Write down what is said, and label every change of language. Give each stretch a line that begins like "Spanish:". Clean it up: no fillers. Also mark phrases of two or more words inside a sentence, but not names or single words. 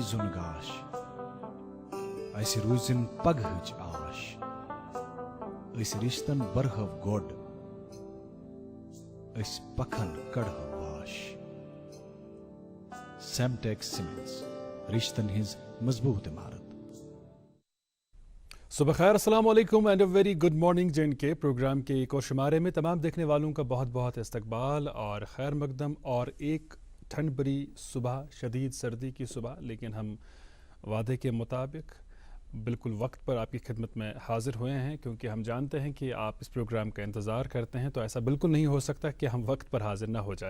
Kashmiri: زن گاش اس روزن پگہچ آش اس رشتن برہو گوڈ اس پکھن کڑہو واش۔ سیمٹیک سیمنٹس رشتن ہز مضبوط عمارت۔
Urdu: صبح خیر، السلام علیکم
English: and a very good morning
Urdu: J&K پروگرام کے ایک اور شمارے میں تمام دیکھنے والوں کا بہت بہت استقبال اور خیر مقدم، اور ایک ٹھنڈ بری صبح، شدید سردی کی صبح، لیکن ہم وعدے کے مطابق بالکل وقت پر آپ کی خدمت میں حاضر ہوئے ہیں، کیونکہ ہم جانتے ہیں کہ آپ اس پروگرام کا انتظار کرتے ہیں، تو ایسا بالکل نہیں ہو سکتا کہ ہم وقت پر حاضر نہ ہو جائیں۔